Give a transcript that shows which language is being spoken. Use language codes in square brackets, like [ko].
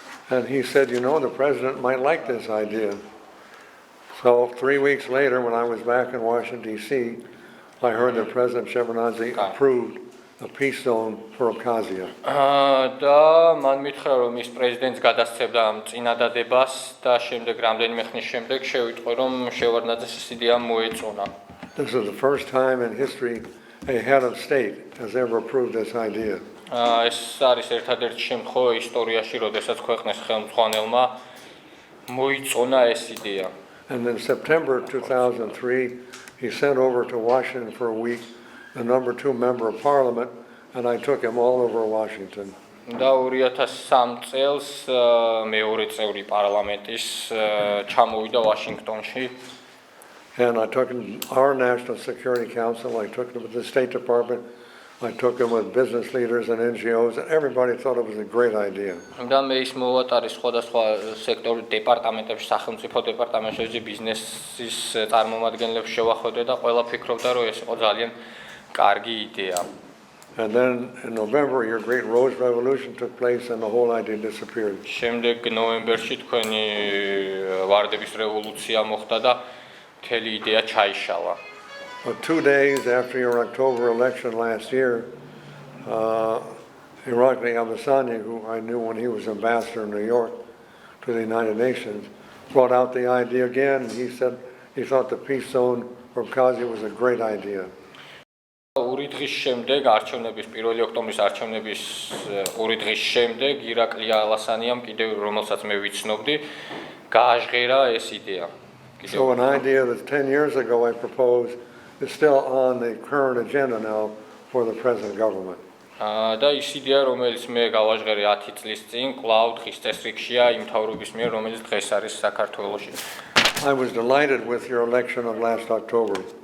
[en] And he said, you know, the president might like this idea. So 3 weeks later, when I was back in Washington, D.C., I heard that President Shevardnadze approved a peace zone for Abkhazia. [ka] და მან მითხრა რომ ის პრეზიდენტს გადასცემდა ამ წინადადებას და შემდეგ რამდენიმე ხნის შემდეგ შევიტყვი რომ შევარდნაძეს ეს იდეა მოეწონა. [en] This is the first time in history a head of state has ever approved this idea. [ka] ეს არის ერთადერთი შემთხვევა ისტორიაში, როდესაც ქვეყნის ხელმძღვანელმა მოიწონა ეს იდეა. [en] And in September 2003, he sent over to Washington for a week the number 2 member of parliament, and I took him all over Washington. [ka] და 2003 წელს მეორე წევრი პარლამენტის ჩამოვიდა ვაშინგტონში. [en] And I took him our National Security Council, I took him with the State Department, I took him with business leaders and NGOs, and everybody thought it was a great idea. [ka] და მე ის მოვატარი სხვადასხვა სექტორის დეპარტამენტებში, სახელმწიფო დეპარტამენტებში ბიზნესის წარმომადგენლებს შევახვედრე და ყველა ფიქრობდა რომ ეს იყო ძალიან კარგი იდეა. [en] And then in November, your great Rose Revolution took place and the whole idea disappeared. [ka] შემდეგ ნოემბერში თქვენი ვარდების რევოლუცია მოხდა და მთელი იდეა ჩაიშალა. [en] But 2 days after your October election last year, Irakli Abasani, who I knew when he was ambassador in New York to the United Nations, brought out the idea again. He said he thought the peace zone for Abkhazia was a great idea. [ka] ორი დღის შემდეგ არჩევნების 1 ოქტომბრის არჩევნების ორი დღის შემდეგ ირაკლი ალასანიამ კიდევ რომელსაც მე ვიცნობდი გააჟღერა ეს იდეა. [en] So an idea that 10 years ago I proposed is still on the current agenda now for the present government. [ka] და ის იდეა რომელიც მე გავაჟღერე 10 წლის წინ კვლავ დღის წესრიგშია იმ მთავრობის მიერ რომელიც დღეს არის საქართველოში. [en] I was delighted with your election of last October.